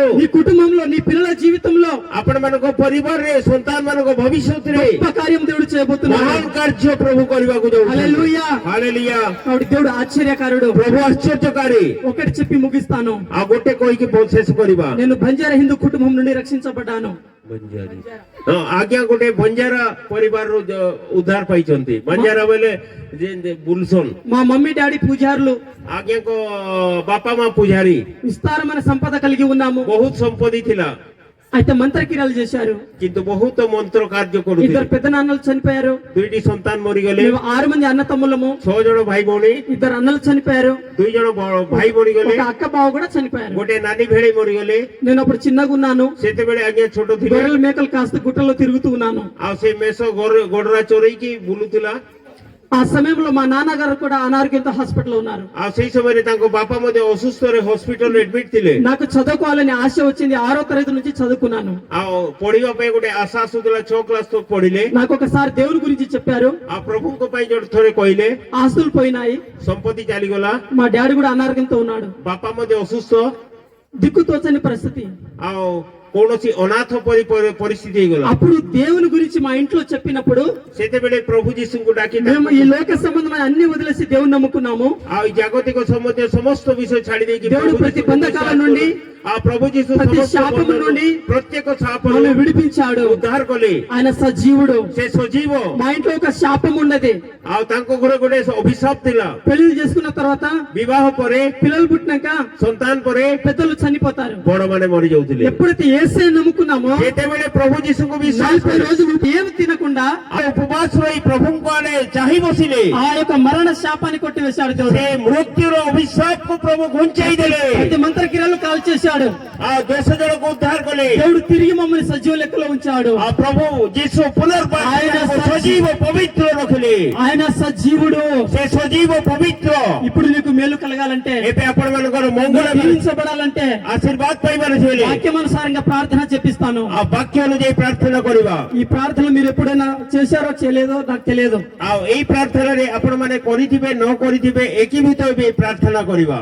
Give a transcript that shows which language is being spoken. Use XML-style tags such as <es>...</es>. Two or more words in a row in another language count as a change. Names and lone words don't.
<te>నీ కుటుంబంలో, నీ పిల్లల జీవితంలో</te> <or>ଆପଣ ମାନଙ୍କ ପରିବାରରେ ସନ୍ତାନ ମାନଙ୍କ ଭବିଷ୍ୟତରେ</or> <te>గొప్ప కార్యం దేవుడు చేయబోతున్నాడు.</te> <or>ମହାନ କାର୍ଯ୍ୟ ପ୍ରଭୁ କରିବାକୁ ଯାଉଛନ୍ତି</or> <te>హల్లెలూయా.</te> <or>ହାଲେଲୁୟା</or> <te>కాబట్టి దేవుడు ఆశ్చర్యకారుడు.</te> <or>ପ୍ରଭୁ ଆଶ୍ଚର୍ଯ୍ୟକାରୀ</or> <te>ఒకటి చెప్పి ముగిస్తాను.</te> <or>ଆଉ ଗୋଟେ କହିକି ଶେଷ କରିବା</or> <te>నేను బంజారా హిందూ కుటుంబం నుండి రక్షించబడ్డాను.</te> <or>ହଁ ଆଜ୍ଞା ଗୋଟେ ବଞ୍ଜାରା ପରିବାରରୁ ଉଦ୍ଧାର ପାଇଛନ୍ତି ବଞ୍ଜାରା ବୋଇଲେ ବୁଲସନ୍</or> <te>మా మమ్మీ డాడీ పూజారులు,</te> <or>ଆଜ୍ଞାଙ୍କ ବାପା ମା ପୂଜାରୀ</or> <te>విస్తారమైన సంపద కలిగి ఉన్నాము.</te> <or>ବହୁତ ସମ୍ପତ୍ତି ଥିଲା</or> <te>అయితే మంత్రక్రియలు చేశారు.</te> <or>କିନ୍ତୁ ବହୁତ ମନ୍ତ୍ର କାର୍ଯ୍ୟ</or> <te>ఇద్దరు</te> <or>କରୁଥିଲେ</or> <te>పెద్ద నాన్నలు చనిపోయారు.</te> <or>2ଟି ସନ୍ତାନ ମରିଗଲେ</or> <te>మేము 6 మంది అన్న తమ్ముళ్ళము.</te> <or>6 ଜଣ ଭାଇ ଭଉଣୀ</or> <te>ఇద్దరు అన్నలు చనిపోయారు.</te> <or>2 ଜଣ ଭାଇ ମରିଗଲେ</or> <te>ఒక అక్క బావ కూడా చనిపోయారు.</te> <or>ଗୋଟେ ନାନୀ ଭେଳେଇ ମରିଗଲେ</or> <te>నేను అప్పుడు చిన్నగా ఉన్నాను.</te> <or>ସେତେବେଳେ ଆଜ୍ଞା ଛୋଟ ଥିଲେ</or> <te>గొర్రెలు మేకలు కాస్త గుట్టల్లో తిరుగుతూ ఉన్నాను.</te> <or>ଆଉ ସେ ମେଷ ଗୋଡରା ଚୋରେଇକି ବୁଲୁଥିଲା</or> <te>ఆ సమయంలో మా నాన్నగారు కూడా అనారోగ్యంతో హాస్పిటల్ ఉన్నారు.</te> <or>ଆଉ ସେଇ ସମୟରେ ତାଙ୍କ ବାପା ମଧ୍ୟ ଅସୁସ୍ଥରେ ହସ୍ପିଟାଲରେ ଆଡମିଟ୍ ଥିଲେ</or> <te>నాకు చదువుకోవాలని ఆశ వచ్చింది. 6వ తరగతి నుంచి చదువుకున్నాను.</te> <or>ଆଉ ପଢିବା ପାଇଁ ଗୋଟେ ଆଶା ଆସୁଥିଲା 6 କ୍ଲାସ୍ ତକ ପଢିଲେ</or> <te>నాకు ఒకసారి దేవుని గురించి చెప్పారు.</te> <or>ଆଉ ପ୍ରଭୁଙ୍କ ପାଇଁ ଯୋଉ ଥରେ କହିଲେ</or> <te>ఆస్తులు పోయినాయి.</te> <or>ସମ୍ପତ୍ତି ଚାଲିଗଲା</or> <te>మా డాడీ కూడా అనారోగ్యంతో ఉన్నాడు.</te> <or>ବାପା ମଧ୍ୟ ଅସୁସ୍ଥ</or> <te>దిక్కుతోచని పరిస్థితి.</te> <or>ଆଉ କୌଣସି ଅନାଥ ପରି ପରିସ୍ଥିତି ହେଇଗଲା।</or> <te>అప్పుడు దేవుని గురించి మా ఇంట్లో చెప్పినప్పుడు</te> <or>ସେତେବେଳେ ପ୍ରଭୁ ଯୀଶୁଙ୍କୁ ଡାକି</or> <te>మేము ఈ లోక సంబంధమైన అన్ని వదిలేసి దేవుని నమ్ముకున్నాము.</te> <or>ଆଉ ఈ ଜାଗତିକ ସମ୍ବନ୍ଧୀୟ ସମସ୍ତ ବିଷୟ ଛାଡି ଦେଇକି</or> <te>దేవుడు</te> <or>ପ୍ରଭୁ</or> <te>ప్రతి</te> <or>ଯୀଶୁଙ୍କୁ</or> <te>బంధకాల</te> <or>ବିଶ୍ୱାସ</or> <te>నుండి,</te> <or>କଲୁ। ଆଉ ପ୍ରଭୁ ଯୀଶୁ</or> <te>ప్రతి</te> <or>ସମସ୍ତ</or> <te>శాపము</te> <or>ବନ୍ଧନରୁ,</or> <te>నుండి</te> <or>ପ୍ରତ୍ୟେକ శాపରୁ</or> <te>మనల్ని విడిపించాడు.</te> <or>ଉଦ୍ଧାର କଲେ।</or> <te>ఆయన సజీవుడు.</te> <or>ସେ ସଜୀବ।</or> <te>మా ఇంట్లో ఒక శాపం ఉన్నది.</te> <or>ଆଉ ତାଙ୍କ ଘରେ ଗୋଟେ ଅଭିଶାପ ଥିଲା।</or> <te>పెళ్లి చేసుకున్న తర్వాత</te> <or>ବିବାହ ପରେ,</or> <te>పిల్లలు పుట్టినాక</te> <or>ସନ୍ତାନ ପରେ</or> <te>పెద్దలు చనిపోతారు.</te> <or>ବଡମାନେ ମରି ଯାଉଥିଲେ।</or> <te>ఎప్పుడైతే యేసుని నమ్ముకున్నామో</te> <or>ଯେତେବେଳେ ପ୍ରଭୁ ଯୀଶୁଙ୍କୁ ବିଶ୍ୱାସ</or> <te>40</te> <or>କଲେ,</or> <te>రోజులు ఏం తినకుండా</te> <or>ଆଉ ଉପବାସ ରହି ପ୍ରଭୁଙ୍କ ଆଡେ ଚାହିଁ ବସିଲେ,</or> <te>ఆ యొక్క మరణ శాపాన్ని కొట్టివేశాడు దేవుడు.</te> <or>ସେ ମୃତ୍ୟୁର ଅଭିଶାପକୁ ପ୍ରଭୁ ଘୁଞ୍ଚାଇ ଦେଲେ।</or> <te>ప్రతి మంత్రక్రియలు కాల్ చేశాడు.</te> <or>ଆଉ 10 ଜଣଙ୍କୁ ଉଦ୍ଧାର କଲେ।</or> <te>దేవుడు తిరిగి మమ్మల్ని సజీవ లెక్కలో ఉంచాడు.</te> <or>ଆଉ ପ୍ରଭୁ ଯୀଶୁ ପୁନର୍ବାର</or> <te>ఆయన</te> <or>ସଜୀବ ପବିତ୍ର ରଖିଲେ।</or> <te>ఆయన సజీవుడు.</te> <or>ସେ ସଜୀବ ପବିତ୍ର।</or> <te>ఇప్పుడు నీకు మేలు కలగాలంటే,</te> <or>ଏବେ ଆପଣ ମାନଙ୍କର ମଙ୍ଗଳ</or> <te>దీవించబడాలంటే</te> <or>ଆଶୀର୍ବାଦ ପାଇବାର ହେଲେ</or> <te>వాక్యమానుసారంగా ప్రార్థన చెప్పిస్తాను.</te> <or>ଆଉ ବାକ୍ୟ ଅନୁଯାୟୀ ପ୍ରାର୍ଥନା କରିବା।</or> <te>ఈ ప్రార్థనలు మీరు ఎప్పుడైనా చేశారో చేయలేదో నాకు తెలియదు.</te> <or>ଆଉ ଏଇ ପ୍ରାର୍ଥନାରେ ଆପଣ ମାନେ କରିଥିବେ ନ କରିଥିବେ ଏକୀଭୂତ ହେବେ ଏଇ ପ୍ରାର୍ଥନା କରିବା।</or>